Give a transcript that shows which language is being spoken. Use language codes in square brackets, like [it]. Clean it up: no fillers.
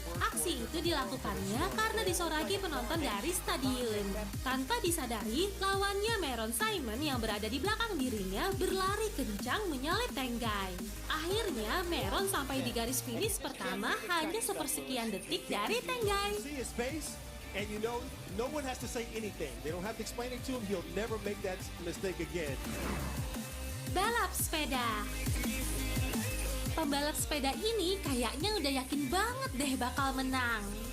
[id] Aksi itu dilakukannya karena disoraki penonton dari stadion. Tanpa disadari, lawannya Meron Simon yang berada di belakang dirinya berlari kencang menyalip Tanggai. Akhirnya Meron sampai di garis finish pertama hanya sepersekian detik dari Tanggai. [en] And you know, no one has to say anything. They don't have to explain it to him. He'll never make that mistake again. [id] Balap sepeda. Pembalap sepeda ini kayaknya udah yakin banget deh bakal menang.